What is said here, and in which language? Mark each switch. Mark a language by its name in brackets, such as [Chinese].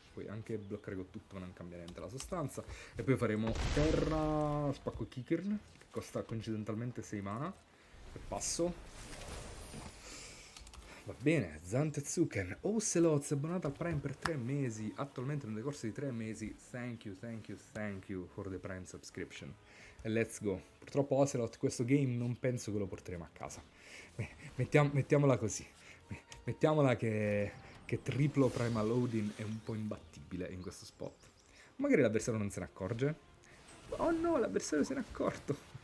[Italian] Puoi anche bloccare con tutto ma non cambia niente la sostanza. E poi faremo Terra Spacco Kikirn, che costa coincidentalmente 6 mana. E passo. Va bene, Zantetsuken. Ocelot, abbonata al Prime per 3 mesi. Attualmente nel decorso di 3 mesi. [English] Thank you for the Prime subscription. [Italian] E [English] let's go. [Italian] Purtroppo Ocelot, questo game non penso che lo porteremo a casa. Mettiamola così. Mettiamola che triplo Primal Loading è un po' imbattibile in questo spot. Magari l'avversario non se ne accorge. Oh no, l'avversario se ne è accorto.